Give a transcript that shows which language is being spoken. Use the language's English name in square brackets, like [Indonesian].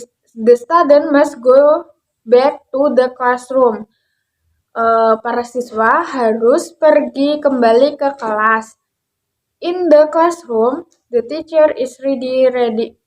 [English] The student must go back to the classroom. [Indonesian] Para siswa harus pergi kembali ke kelas. [English] In the classroom, the teacher is ready.